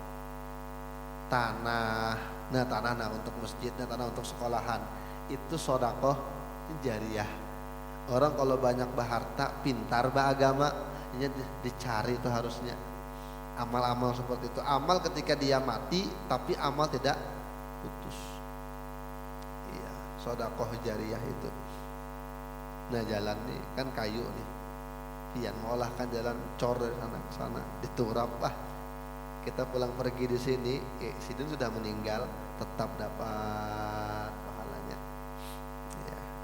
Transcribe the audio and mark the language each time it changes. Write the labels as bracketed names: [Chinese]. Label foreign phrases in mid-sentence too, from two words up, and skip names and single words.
[Indonesian] Tanah untuk masjid, tanah untuk sekolahan, itu sedekah jariyah. Orang kalau banyak berharta, pintar beragama, ini dicari itu harusnya. Amal-amal seperti itu, amal ketika dia mati, tapi amal tidak putus. Iya, sedekah jariyah itu. [Banjar] Nah jalan nih kan kayu nih, pian mengolahkan jalan cor dari sana ke sana, diturap lah. Kita pulang pergi di sini, sidin sudah meninggal, tetap dapat pahalanya. Ya.